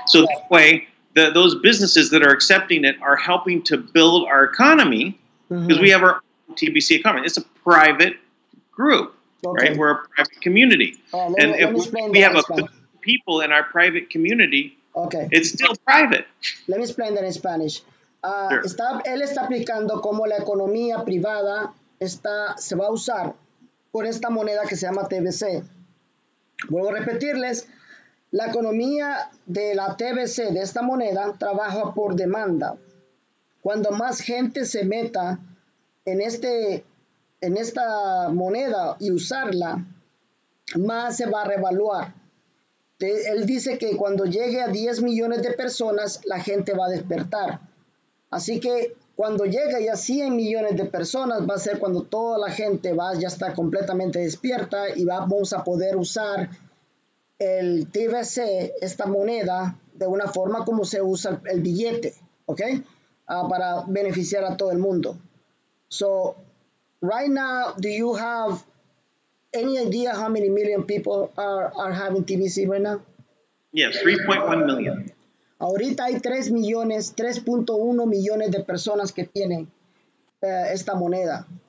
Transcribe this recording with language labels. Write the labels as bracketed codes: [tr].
[en] So that way, those businesses that are accepting it are helping to build our economy, because we have our own TBC economy. It's a private group, right? We're a private community. And if we have a people in our private community, it's still private. Let me explain that in Spanish. Sure. [es] Él está explicando cómo la economía privada se va a usar con esta moneda que se llama TBC. Vuelvo a repetirles, la economía de la TBC, de esta moneda, trabaja por demanda. Cuando más gente se meta en esta moneda y usarla, más se va a revaluar. Él dice que cuando llegue a 10 millones de personas, la gente va a despertar. Así que cuando llegue ya a 100 millones de personas, va a ser cuando toda la gente ya está completamente despierta y vamos a poder usar el TBC, esta moneda, de una forma como se usa el billete, ¿ok? Para beneficiar a todo el mundo. [en] So, right now, do you have any idea how many million people are having TBC right now? Yes, 3.1 million. [es] Ahorita hay 3.1 millones de personas que tienen esta moneda.